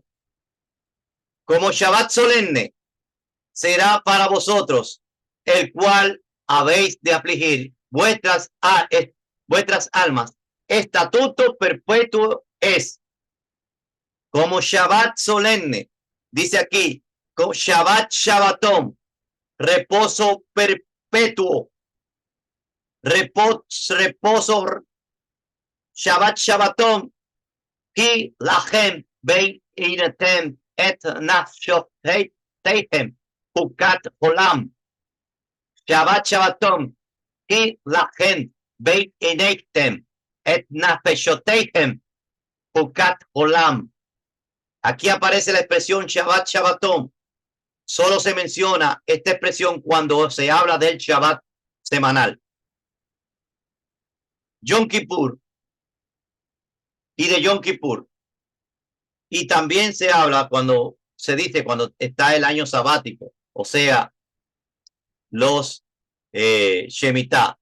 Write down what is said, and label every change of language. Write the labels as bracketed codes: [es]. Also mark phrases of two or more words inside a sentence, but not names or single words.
[es] Como Shabbat solemne será para vosotros, el cual habéis de afligir vuestras almas. Estatuto perpetuo es. Como Shabbat solemne, dice aquí, como [he] שבת שבתון, [es] reposo perpetuo, reposo [he] שבת שבתון כי לכם בה עניתם את נפשתיכם חקת עולם. שבת שבתון כי לכם בה עניתם את נפשתיכם חקת עולם. [es] Aquí aparece la expresión [he] שבת שבתון. [es] Solo se menciona esta expresión cuando se habla del Shabbat semanal. Yom Kippur y de Yom Kippur. Y también se habla cuando está el año sabático, o sea, los Shemitah.